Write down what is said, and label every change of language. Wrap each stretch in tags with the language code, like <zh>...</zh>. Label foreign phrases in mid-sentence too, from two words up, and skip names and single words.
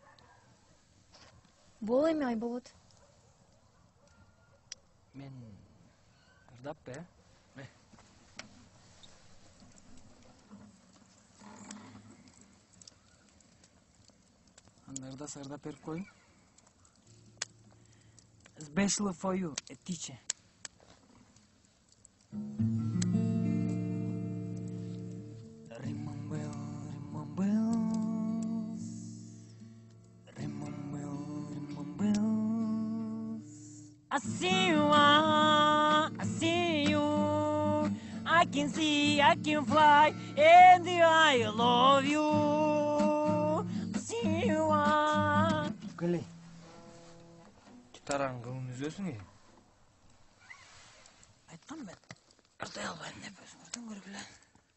<ky>Бул эми Айболот. Мен ырдап бе? Анда ырдаса ырдап берип коеюн.</ky> <en>Especially for you, a teacher. Ring bells, ring bells. I see you, I see you. I can see, I can fly, and I love you. I see you.</en> <ky>Көлей. Гитараң кылын үзөсүң е? Айткам мен. Ырдай албайм деп өзүңөрдөн көргүлө.</ky>